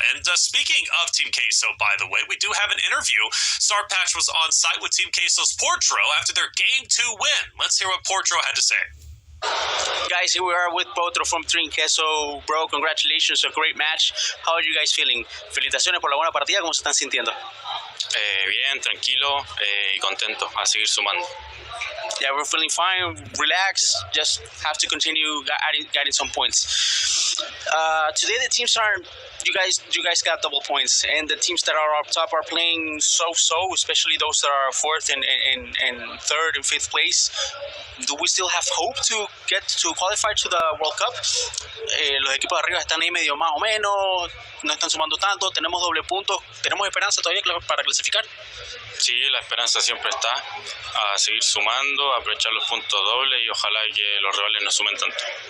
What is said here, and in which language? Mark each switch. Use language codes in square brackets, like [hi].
[en] And speaking of Team Queso, by the way, we do have an interview. Starpatch was on site with Team Queso's Portro after their Game 2 win. Let's hear what Portro had to say. Guys, here we are with Potro from Team Queso. Bro, congratulations, a great match. How are you guys feeling? [es] Felicitaciones por la buena partida, ¿cómo se están sintiendo? Bien, tranquilo y contento a seguir sumando. [en] Yeah, we're feeling fine, relax, just have to continue getting some points. Today the teams are, you guys got double points, and the teams that are up top are playing so-so, especially those that are 4th and 3rd and 5th place. Do we still have hope to get to qualify to the World Cup? [es] Los equipos de arriba están ahí medio más o menos, no están sumando tanto, tenemos doble punto, tenemos esperanza todavía para clasificar. Sí, la esperanza siempre está a seguir sumando, aprovechar los puntos dobles y ojalá que los rivales no sumen tanto.